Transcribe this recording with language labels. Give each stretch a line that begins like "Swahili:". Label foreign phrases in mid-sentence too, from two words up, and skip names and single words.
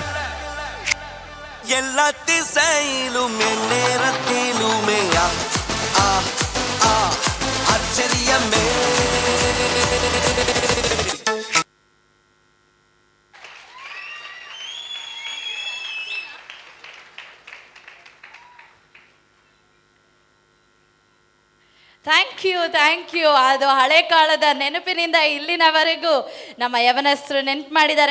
Tamil: எல்லா திசையிலும் என் நேரத்திலுமே ஆ ஆ ஆ ஆச்சரியமே.
English: thank you.
Kannada: ಅದು ಹಳೆ ಕಾಲದ ನೆನಪಿನಿಂದ ಇಲ್ಲಿನವರೆಗೂ ನಮ್ಮ ಯವನಸ್ಥರು ನೆನಪು ಮಾಡಿದ್ದಾರೆ.